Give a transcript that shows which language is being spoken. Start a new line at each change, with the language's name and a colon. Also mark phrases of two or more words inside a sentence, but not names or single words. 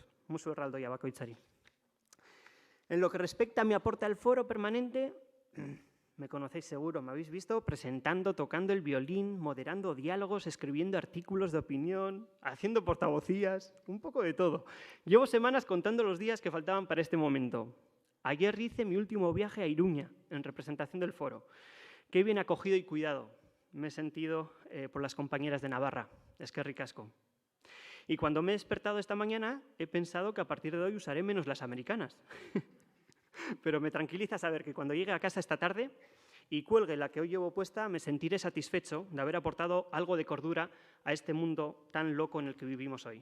Basque: Musu erraldo y bakoitzari.
Spanish: En lo que respecta a mi aporte al foro permanente, me conocéis seguro, me habéis visto presentando, tocando el violín, moderando diálogos, escribiendo artículos de opinión, haciendo portavocías, un poco de todo. Llevo semanas contando los días que faltaban para este momento. Ayer hice mi último viaje a Iruña, en representación del foro. Qué bien acogido y cuidado me he sentido por las compañeras de Navarra.
Basque: Eskerrik asko.
Spanish: Y cuando me he despertado esta mañana, he pensado que a partir de hoy usaré menos las americanas. Pero me tranquiliza saber que cuando llegue a casa esta tarde y cuelgue la que hoy llevo puesta, me sentiré satisfecho de haber aportado algo de cordura a este mundo tan loco en el que vivimos hoy.